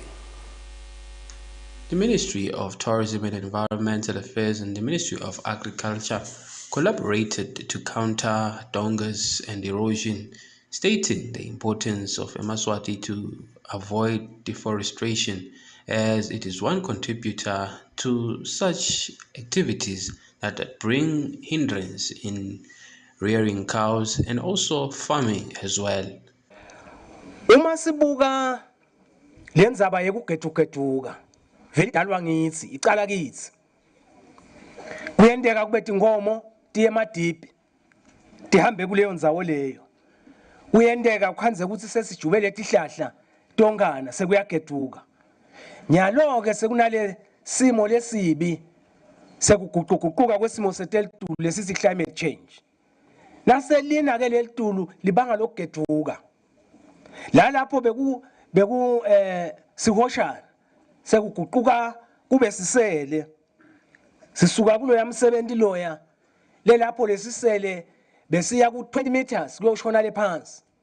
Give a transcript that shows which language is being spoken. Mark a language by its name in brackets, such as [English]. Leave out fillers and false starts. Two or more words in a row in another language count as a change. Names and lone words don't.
[English] The Ministry of Tourism and Environmental Affairs and the Ministry of Agriculture collaborated to counter dongas and erosion stating the importance of Yemaswati to avoid deforestation as it is one contributor to such activities that bring hindrance in rearing cows and also farming as well. [Swati] Uma sibuka lenzaba yekugedugeduka vele idalwa ngithi icala kithi kuyenteka kube tinkomo tiye emadiphi tihambe kuleyo ndzawo leyo kuyenteka kukhanze ukuthi sesijubele tihlahla tonkana sekuyageduka nyalo ke sekunale simo lesibi sekuguquguquka kwesimo setelitulu lesithi [English] climate change [Swati] naselina ke lelitulu libanga lokugeduka la lapho beku sihoshana sekuguquka kube sisele sisuka kulo yamsebenzi loya lelapho lesisele besiya ku 20 meters kuyoshona le phansi